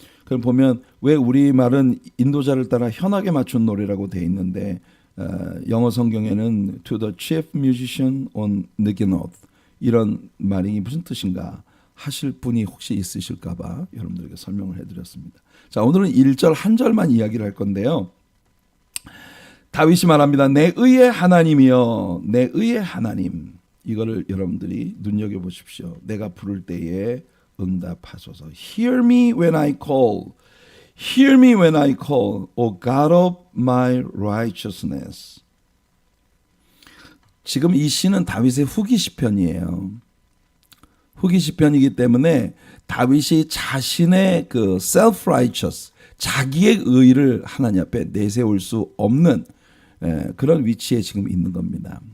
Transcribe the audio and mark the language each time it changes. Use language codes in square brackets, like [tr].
[ko] 그럼 보면 왜 우리 말은 인도자를 따라 현악에 맞춘 노래라고 돼 있는데 영어 성경에는 [en] to the chief musician on Niginot [ko] 이런 말이 무슨 뜻인가 하실 분이 혹시 있으실까봐 여러분들에게 설명을 해드렸습니다. 자, 오늘은 1절 한 절만 이야기를 할 건데요. 다윗이 말합니다. 내 의의 하나님이여, 내 의의 하나님. 이거를 여러분들이 눈여겨보십시오. 내가 부를 때에 응답하소서. [en] Hear me when I call. Hear me when I call. O God of my righteousness. [ko] 지금 이 시는 다윗의 후기 시편이에요. 후기 시편이기 때문에 다윗이 자신의 그 self-righteous, 자기의 의를 하나님 앞에 내세울 수 없는 그런 위치에 지금 있는 겁니다.